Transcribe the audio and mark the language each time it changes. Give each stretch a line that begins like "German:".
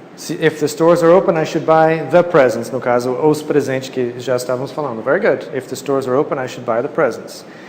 English: If the stores are open, I should buy the presents.
Portuguese: No caso, os presentes que já estávamos falando.
English: Very good. If the stores are open, I should buy the presents.